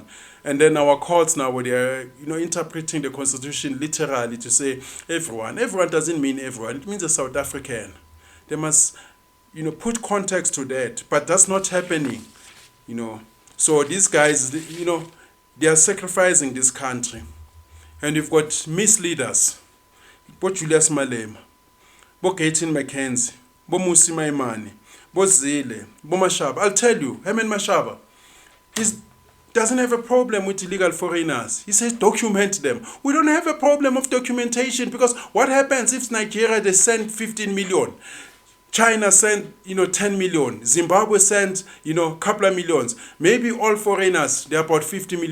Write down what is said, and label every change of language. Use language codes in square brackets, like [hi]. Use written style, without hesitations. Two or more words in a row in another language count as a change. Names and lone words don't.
[en] And then our courts now, they are interpreting the constitution literally to say everyone. Everyone doesn't mean everyone. It means a South African. They must put context to that. But that's not happening. So these guys, they are sacrificing this country. And you've got misleaders. Bo Julius Malema, bo Gayton McKenzie, bo Motsepe, bo Zille, bo Mashaba. I'll tell you, Helen Mashaba, he doesn't have a problem with illegal foreigners. He says document them. We don't have a problem of documentation because what happens if Nigeria, they send 15 million? China sent, 10 million. Zimbabwe sent, a couple of millions. Maybe all foreigners, they're about 50 million.